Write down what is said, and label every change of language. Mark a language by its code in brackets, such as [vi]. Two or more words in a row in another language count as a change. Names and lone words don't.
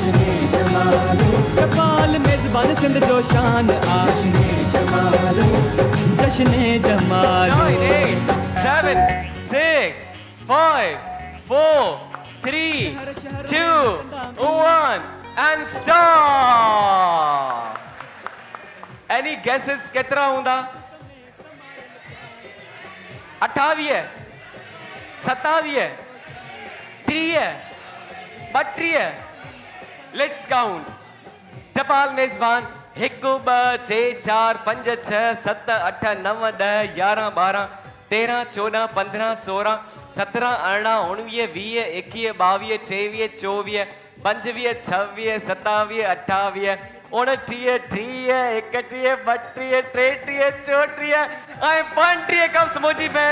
[sd] टपाल मेज़बान सिंध जो शान आशने जमालो. जश्ने जमालो. [en] 9 8 7 6 5 4 3 2 1 and start. Any guesses [sd] केतिरा हूंदा? [en] 28 27 30 32. Let's count. [sd] टपाल मेज़बान 1 2 3 4 5 6 7 8 9 10 11 12 13 14 15 16 17 18 19 20 21 22 23 24 25 26 27 28 29 30 31 32 33 34 ऐं 35 कप्स मुंहिंजी भेण.